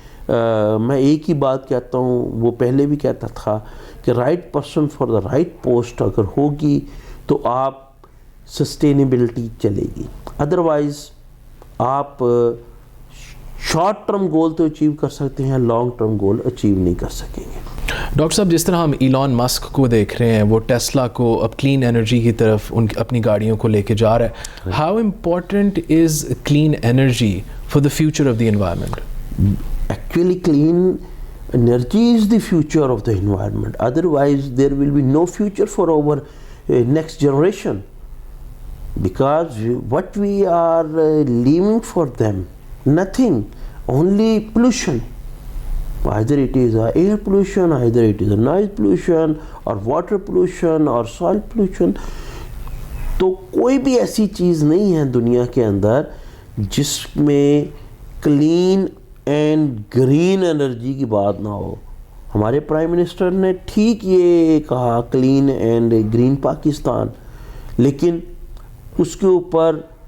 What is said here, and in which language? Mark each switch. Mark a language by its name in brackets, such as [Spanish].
[Urdu] میں ایک ہی بات کہتا ہوں، وہ پہلے بھی کہتا تھا کہ right person for the right post اگر ہوگی تو آپ سسٹینیبلٹی چلے گی، ادروائز آپ شارٹ ٹرم گول تو اچیو کر سکتے ہیں، لانگ ٹرم گول اچیو نہیں کر سکیں گے۔ ڈاکٹر صاحب، جس طرح ہم ایلان مسک کو دیکھ رہے ہیں، وہ ٹیسلا کو اب کلین انرجی کی طرف اپنی گاڑیوں کو لے کے جا رہا ہے، how important is clean energy for the future of the environment? [English] Actually, clean energy is the future of the environment. Otherwise, there will be no future for our next generation. Because what we are leaving for them, nothing, only pollution. Either it is air pollution, either it is a noise pollution, or water pollution, or soil pollution. [Urdu] تو کوئی بھی ایسی چیز نہیں ہے دنیا کے اندر جس میں کلین اینڈ گرین انرجی کی بات نہ ہو۔ ہمارے پرائم منسٹر نے ٹھیک یہ کہا کلین اینڈ گرین پاکستان، لیکن اس کے اوپر